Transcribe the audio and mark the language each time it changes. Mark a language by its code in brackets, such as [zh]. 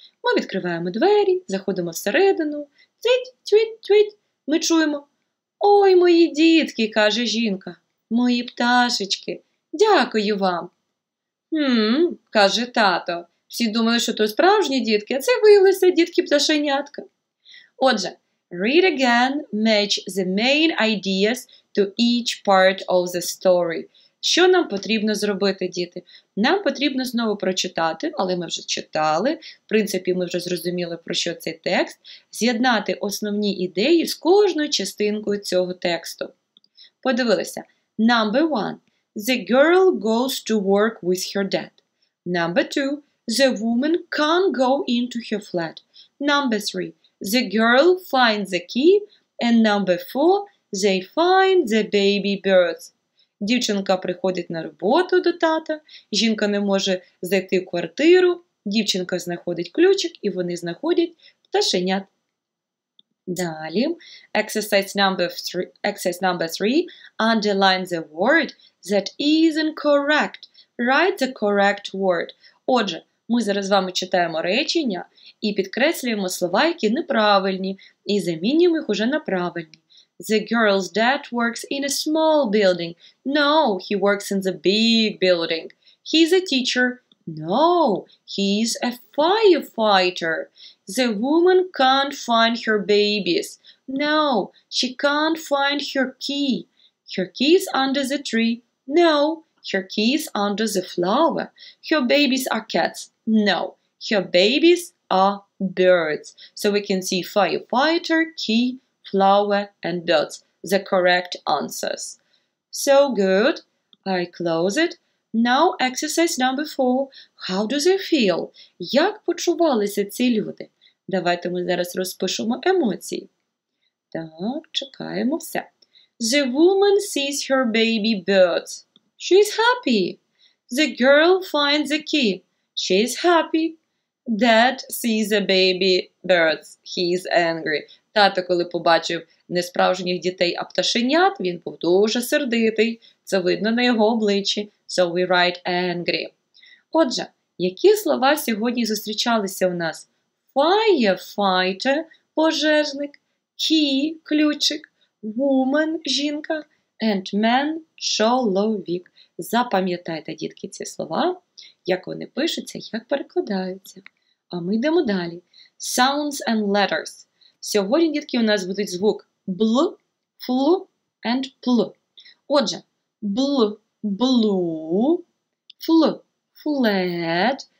[uk] Ми відкриваємо двері, заходимо всередину. Твіть, твіть, твіть. Ми чуємо. Ой, мої дітки, каже жінка. Мої пташечки. Дякую вам. Каже тато. Всі думали, що то справжні дітки, а це виявилися дітки-пташенятка. [en] Отже, read again, match the main ideas to each part of the story. [uk] Що нам потрібно зробити, діти? Нам потрібно знову прочитати, але ми вже читали, в принципі, ми вже зрозуміли, про що цей текст, з'єднати основні ідеї з кожною частинкою цього тексту. [en] Подивилися. Number 1. The girl goes to work with her dad. Number 2. The woman can't go into her flat. Number 3. The girl finds the key. And number 4. They find the baby birds. [uk] Дівчинка приходить на роботу до тата. Жінка не може зайти в квартиру. Дівчинка знаходить ключик, і вони знаходять пташенят. [en] Далі, exercise number 3. Underline the word that isn't correct. Write the correct word. [uk] Отже, ми зараз з вами читаємо речення і підкреслюємо слова, які неправильні, і замінюємо їх уже на правильні. [en] The girl's dad works in a small building. No, he works in the big building. He's a teacher. No, he's a firefighter. The woman can't find her babies. No, she can't find her key. Her key's under the tree. No, her key's under the flower. Her babies are cats. No, her babies are birds. So we can see firefighter, key, flower, and birds. The correct answers. So good. I close it. Now exercise number 4. How do they feel? [uk] Як почувалися ці люди? Давайте ми зараз розпишемо емоції. Так, чекаємо все. [en] The woman sees her baby birds. She's happy. The girl finds the key. She's happy. Dad sees the baby birds. He's angry. [uk] Тато, коли побачив не справжніх дітей, а пташенят, він був дуже сердитий. Це видно на його обличчі. [en] So we write angry. [uk] Отже, які слова сьогодні зустрічалися у нас? [en] Firefighter – пожежник, key – ключик, woman – жінка, and man – чоловік. [uk] Запам'ятайте, дітки, ці слова, як вони пишуться, як перекладаються. А ми йдемо далі. [en] Sounds and letters. [uk] Сьогодні, дітки, у нас будуть звук бл, фл and пл. Отже, бл – blue, фл – flat.